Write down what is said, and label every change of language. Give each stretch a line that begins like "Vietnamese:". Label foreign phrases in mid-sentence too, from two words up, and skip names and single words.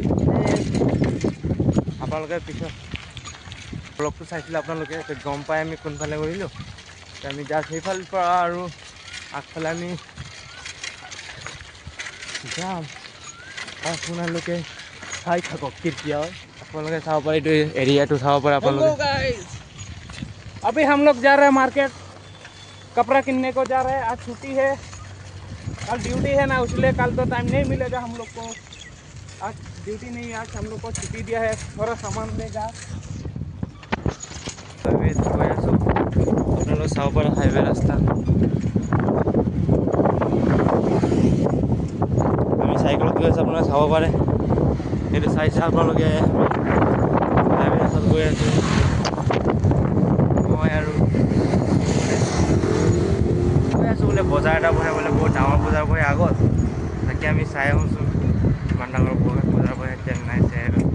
Assamese: আপোনালোকে পিছত ব্লগটো চাইছিলে আপোনালোকে গম পাই আমি কোনফালে কৰিলোঁ আমি জাষ্ট সেইফালৰ পৰা আৰু আগফালে আমি যাম আপোনালোকে চাই থাকক কেতিয়া আপোনালোকে চাব পাৰে এইটো এৰিয়াটো চাব পাৰে আপোনালোকে
Hindi: अभी हम लोग जा रहे हैं मार्केट कपड़ा किनने को जा रहे हैं आज छुट्टी है कल ड्यूटी है ना इसलिए कल तो टाइम नहीं मिलेगा हम लोग को आज ड्यूटी नहीं है आज हम लोग को छुट्टी दिया है थोड़ा सामान लेगा
Assamese: গৈ আছোঁ আপোনালোকে চাব পাৰে হাইৱে ৰাস্তা আমি চাইকেলত গৈ আছোঁ আপোনালোকে চাব পাৰে এইটো চাইছে আপোনালোকে হাইৱে ৰাস্তাত গৈ আছোঁ মই আৰু গৈ আছোঁ বোলে বজাৰ এটা বহে বোলে বহুত ডাঙৰ বজাৰ বহে আগত তাকে আমি চাই আহোঁচোন ইমান ডাঙৰ বজাৰ বহে চেন্নাই চাই